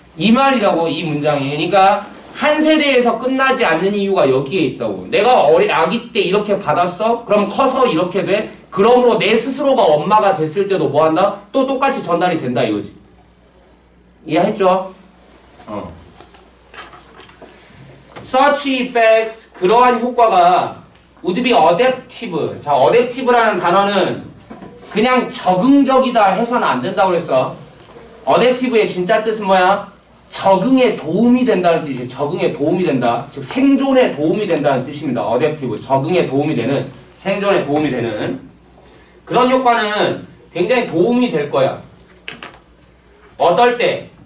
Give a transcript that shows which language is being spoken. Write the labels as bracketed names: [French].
[Korean] 이 말이라고, 이 문장이. 그러니까 한 세대에서 끝나지 않는 이유가 여기에 있다고. 내가 아기 때 이렇게 받았어? 그럼 커서 이렇게 돼? 그러므로 내 스스로가 엄마가 됐을 때도 뭐 한다? 또 똑같이 전달이 된다 이거지. 이해했죠? [English] Such effects, [Korean] 그러한 효과가 [English] would be adaptive. [Korean] 자, adaptive라는 단어는 그냥 적응적이다 해서는 안 된다고 그랬어. adaptive의 진짜 뜻은 뭐야? 적응에 도움이 된다는 뜻이에요. 적응에 도움이 된다. 즉 생존에 도움이 된다는 뜻입니다. adaptive, 적응에 도움이 되는, 생존에 도움이 되는 그런 효과는 굉장히 도움이 될 거야. 어떨 때?